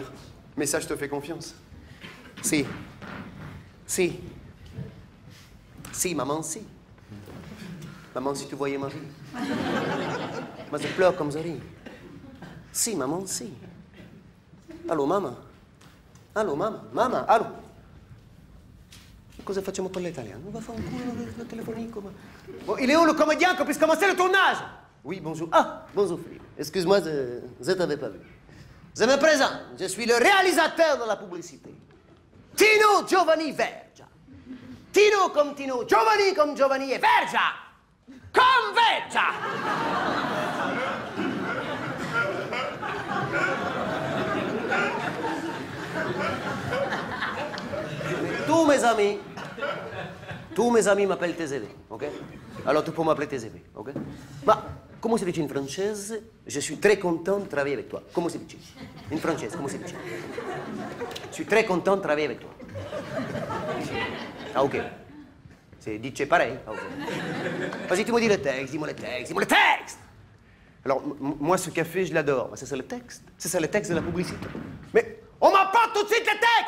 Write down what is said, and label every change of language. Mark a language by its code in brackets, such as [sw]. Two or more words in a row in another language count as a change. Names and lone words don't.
[fr] Mais ça, je te fais confiance. Si, maman, si. Maman, si tu voyais ma vie. Moi, je pleure comme je ris. Si, maman, si. Allô, mamma? Allô, mamma, allô? [it] Cosa facciamo con l'italiano? [fr] On va faire un coup téléphonique. Bon, il est où le comédien qu'on puisse commencer le tournage? Oui, bonjour. Ah, bonjour, Philippe. Excuse-moi, je t'avais pas vu. Je me présente. Je suis le réalisateur de la publicité. Tino Giovanni Vergia. Tino comme Tino, Giovanni comme Giovanni et Vergia comme Vergia. Tous mes amis m'appellent TZV, ok? Alors tu peux m'appeler TZV, ok? [it] Ma come si dice in francese? [fr] Je suis très content de travailler avec toi. [it] Come si dice? In francese, come si dice? [fr] Je suis très content de travailler avec toi. Ah, ok. C'est dice pareil? Ah, ok. Vas-y, tu me dis le texte, dis-moi le texte! Alors, moi, ce café, je l'adore. C'est ça le texte. C'est ça le texte de la publicité. Mais on m'apporte tout de suite le texte!